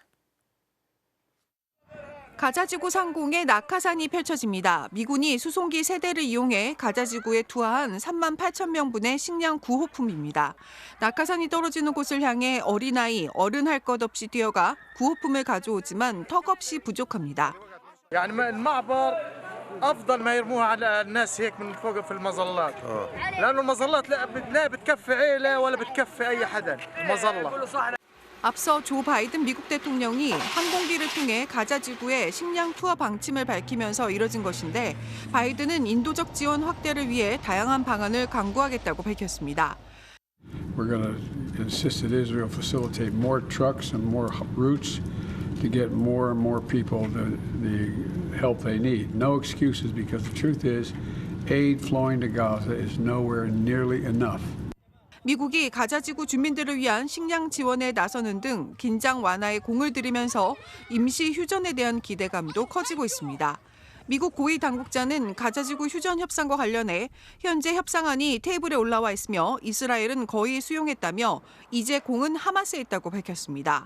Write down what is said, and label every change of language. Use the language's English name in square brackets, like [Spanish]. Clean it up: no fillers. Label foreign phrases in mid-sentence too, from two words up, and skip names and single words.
[Korean] 가자지구 상공에 낙하산이 펼쳐집니다. 미군이 수송기 3대를 이용해 가자지구에 투하한 3만 8천 명분의 식량 구호품입니다. 낙하산이 떨어지는 곳을 향해 어린아이, 어른 할 것 없이 뛰어가 구호품을 가져오지만 턱없이 부족합니다. [Arabic] أفضل ما يرموها على الناس هيك من فوق في المظلات لأنه المظلات لا بتكفي عيلة ولا بتكفي أي حدا المظلة. [Korean] 앞서 조 바이든 미국 대통령이 항공기를 통해 가자지구의 식량 투하 방침을 밝히면서 이뤄진 것인데 바이든은 인도적 지원 확대를 위해 다양한 방안을 강구하겠다고 밝혔습니다. [English] We're going to insist that Israel facilitate more trucks and more routes to get more and more people the help they need. No excuses, because the truth is aid flowing to Gaza is nowhere nearly enough. [Korean] 미국이 가자지구 주민들을 위한 식량 지원에 나서는 등 긴장 완화에 공을 들이면서 임시 휴전에 대한 기대감도 커지고 있습니다. 미국 고위 당국자는 가자지구 휴전 협상과 관련해 현재 협상안이 테이블에 올라와 있으며 이스라엘은 거의 수용했다며 이제 공은 하마스에 있다고 밝혔습니다.